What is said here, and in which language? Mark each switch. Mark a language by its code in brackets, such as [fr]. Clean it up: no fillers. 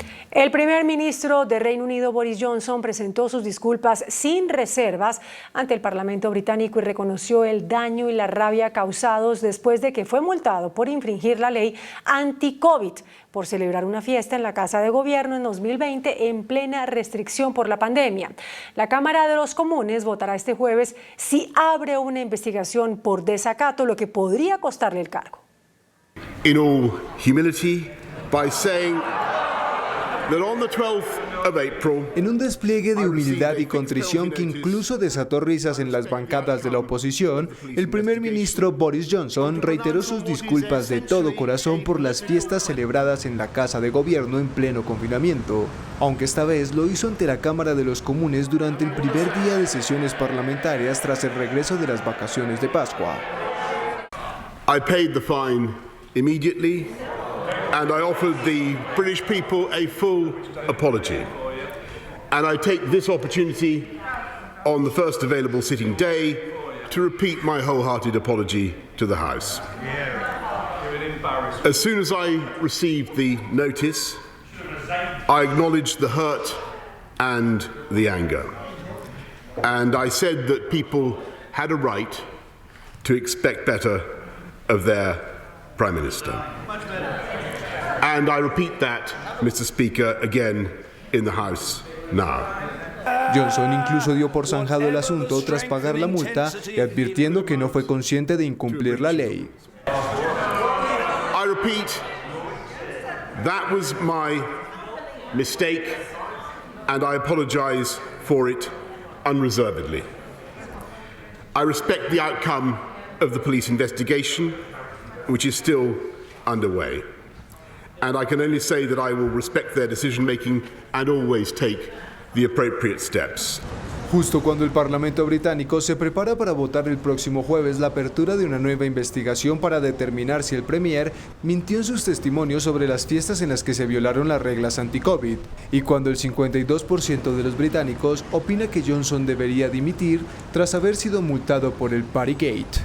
[es] El primer ministro de Reino Unido, Boris Johnson, presentó sus disculpas sin reservas ante el Parlamento británico y reconoció el daño y la rabia causados después de que fue multado por infringir la ley anti-COVID por celebrar una fiesta en la Casa de Gobierno en 2020 en plena restricción por la pandemia. La Cámara de los Comunes votará este jueves si abre una investigación por desacato, lo que podría costarle el cargo. [en] In all humility, by saying [es] En un despliegue de humildad y contrición que incluso desató risas en las bancadas de la oposición, el primer ministro Boris Johnson reiteró sus disculpas de todo corazón por las fiestas celebradas en la Casa de Gobierno en pleno confinamiento, aunque esta vez lo hizo ante la Cámara de los Comunes durante el primer día de sesiones parlamentarias tras el regreso de las vacaciones de Pascua. [en] I paid the fine immediately and I offered the British people a full apology. And I take this opportunity on the first available sitting day to repeat my wholehearted apology to the House. As soon as I received the notice, I acknowledged the hurt and the anger. And I said that people had a right to expect better of their Prime Minister. And I repeat that, Mr. Speaker, again in the House now. [es] Johnson incluso dio por zanjado el asunto tras pagar la multa y advirtiendo que no fue consciente de incumplir la ley. [en] I repeat, that was my mistake and I apologize for it unreservedly. I respect the outcome of the police investigation, which is still underway. And I can only say that I will respect their decision-making and always take the appropriate steps. [es] Justo cuando el Parlamento británico se prepara para votar el próximo jueves la apertura de una nueva investigación para determinar si el Premier mintió en sus testimonios sobre las fiestas en las que se violaron las reglas anti-COVID, y cuando el 52% de los británicos opina que Johnson debería dimitir tras haber sido multado por el Partygate.